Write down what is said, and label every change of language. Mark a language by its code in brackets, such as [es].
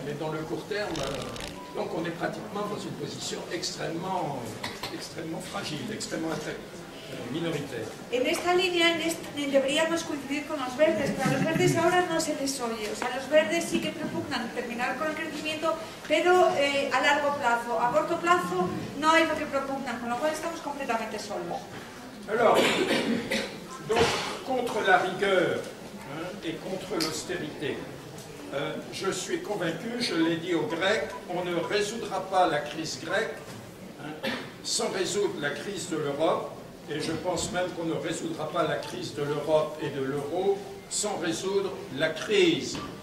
[fr] Mais dans le court terme, donc on est pratiquement dans une position extrêmement fragile, extrêmement minoritaire. [es] En esta línea deberíamos coincidir con los verdes, pero a los verdes ahora no se les oye. O sea, los verdes sí que propugnan terminar con el crecimiento, pero a largo plazo. A corto plazo no hay lo que propugnan, con lo cual estamos completamente solos. [fr] Alors, donc, contre la rigueur et contre l'austérité, je suis convaincu, je l'ai dit aux Grecs, on ne résoudra pas la crise grecque sans résoudre la crise de l'Europe, et je pense même qu'on ne résoudra pas la crise de l'Europe et de l'euro sans résoudre la crise